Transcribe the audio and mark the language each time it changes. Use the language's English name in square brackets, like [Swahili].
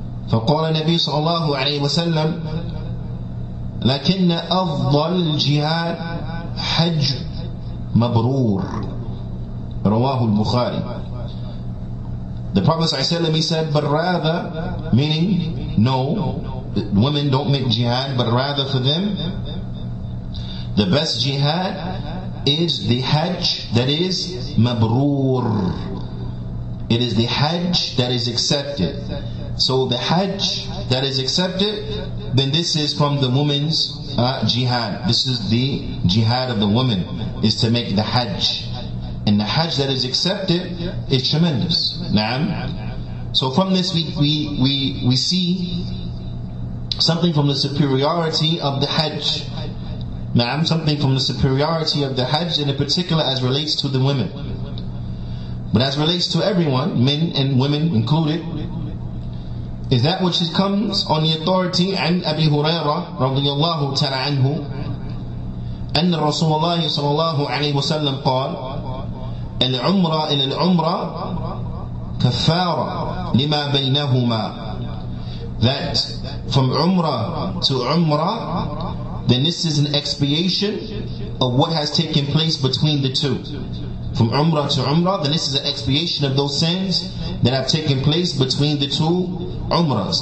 [Arabic] فقال النبي صلى الله عليه وسلم لكن أفضل الجهاد حج مبرور رواه البخاري. [English] The Prophet ﷺ, he said, but rather, meaning, no, women don't make jihad, but rather for them, the best jihad is the hajj that is mabrur. It is the hajj that is accepted. So the hajj that is accepted, then this is from the woman's jihad. This is the jihad of the woman, is to make the hajj. And the hajj that is accepted is tremendous. So from this we see something from the superiority of the hajj. Something from the superiority of the hajj, in particular as relates to the women. But as relates to everyone, men and women included, is that which comes on the authority [Arabic] عن أبي هريرة رضي الله تعالى عنه أن رسول الله صلى الله عليه وسلم قال العمرة إلى العمرة كفارة لما بينهما. [English] That from Umrah to Umrah, then this is an expiation of what has taken place between the two. From Umrah to Umrah, then this is an expiation of those sins that have taken place between the two Umrahs.